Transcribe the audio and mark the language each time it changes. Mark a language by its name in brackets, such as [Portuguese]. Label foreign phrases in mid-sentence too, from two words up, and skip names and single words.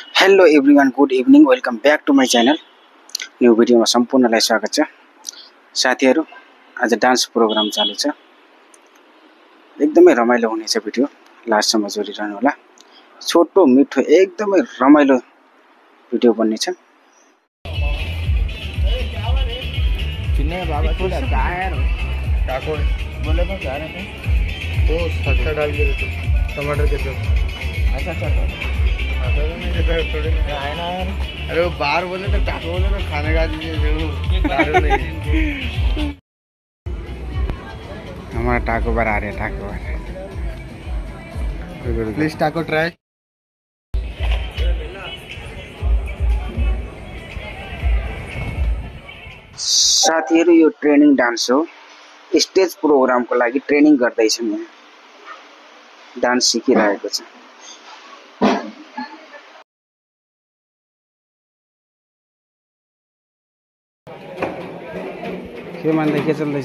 [English] Hello everyone, good evening, welcome back to my channel. [Nepali] न्यू भिडियोमा सम्पूर्णलाई स्वागत छ। साथीहरू, आज [English] dance program [Nepali] चालु छ। एकदमै रमाइलो हुनेछ भिडियो, लास्टसम्म जोडिरहनु होला। छोटो मिठो एकदमै रमाइलो भिडियो बन्नेछ। टमाटर केचप। [Hindi] अच्छा अरे बाहर बोले तो टाको बोले तो खाने का हमारा टाको बार आ रहे, टाको बार। [English] Please taco try. [Nepali] साथीहरू, यो [English] training dance [Nepali] हो। [English] stage programको [Nepali] लागि ट्रेनिङ गर्दैछौँ। यहाँ डान्स सिकिरहेको छ। के मान्दै के चल्दैछ?